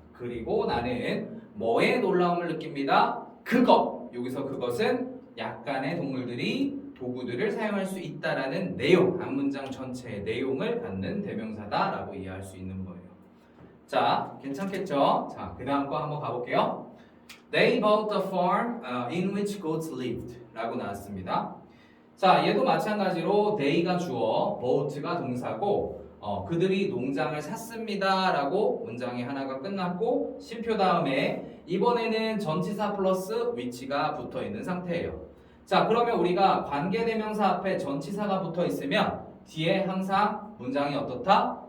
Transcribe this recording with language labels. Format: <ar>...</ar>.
<ko>그리고 나는 뭐에 놀라움을 느낍니다? 그것! 여기서 그것은 약간의 동물들이 도구들을 사용할 수 있다라는 내용, 앞문장 전체의 내용을 받는 대명사다라고 이해할 수 있는 거예요. 자, 괜찮겠죠? 자, 그 다음 거 한번 가볼게요.</ko> <en>They bought a farm in which goats lived 라고 나왔습니다.</en> <ko>자, 얘도 마찬가지로 they가 주어, bought가 동사고 그들이 농장을 샀습니다 라고 문장이 하나가 끝났고 쉼표 다음에 이번에는 전치사 플러스 위치가 붙어 있는 상태예요. 자, 그러면 우리가 관계대명사 앞에 전치사가 붙어 있으면 뒤에 항상 문장이 어떻다?</ko>